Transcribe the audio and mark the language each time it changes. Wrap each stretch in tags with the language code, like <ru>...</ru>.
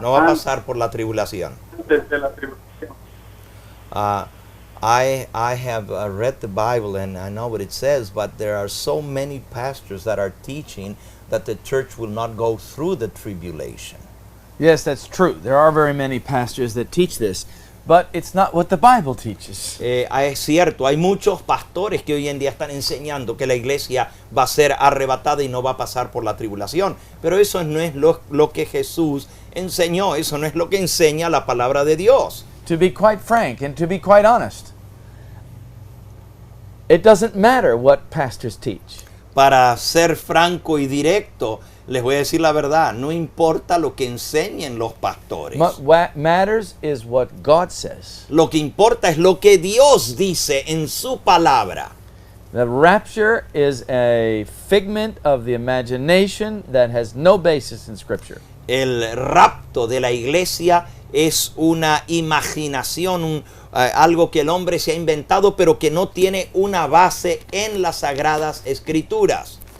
<es>no va a pasar por la tribulación. antes de la tribulación.</es> <en>I have read the Bible and I know what it says, but there are so many pastors that are teaching that the church will not go through the tribulation. Yes, that's true. There are very many pastors that teach this, but it's not what the Bible teaches.</en> <es>Es cierto, hay muchos pastores que hoy en día están enseñando que la iglesia va a ser arrebatada y no va a pasar por la tribulación, pero eso no es lo que Jesús enseñó, eso no es lo que enseña la palabra de Dios.</es> <en>To be quite frank and to be quite honest, it doesn't matter what pastors teach.</en> <es>Para ser franco y directo, les voy a decir la verdad, no importa lo que enseñen los pastores.</es> <en>What matters is what God says.</en> <es>Lo que importa es lo que Dios dice en su palabra.</es> <en>The rapture is a figment of the imagination that has no basis in Scripture.</en> <es>El rapto de la iglesia es una imaginación, algo que el hombre se ha inventado, pero que no tiene una base en las sagradas escrituras.</es>